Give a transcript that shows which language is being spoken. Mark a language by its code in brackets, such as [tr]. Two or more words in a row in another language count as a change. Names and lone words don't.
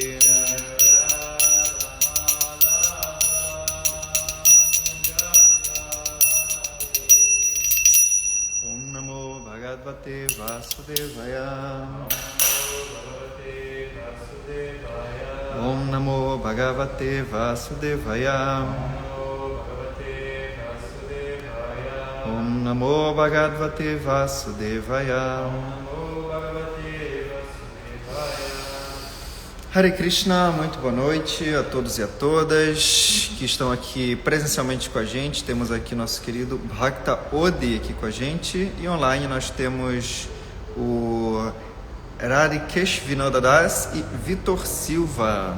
[sa] Om Namo Bhagavate Vasudevaya Om Namo Bhagavate Vasudevaya Om Namo Bhagavate Vasudevaya Hare Krishna, [pt] muito boa noite a todos e a todas que estão aqui presencialmente com a gente. Temos aqui nosso querido Bhakta Odi aqui com a gente e online nós temos o Radhikesh Vinodadas e Vitor Silva.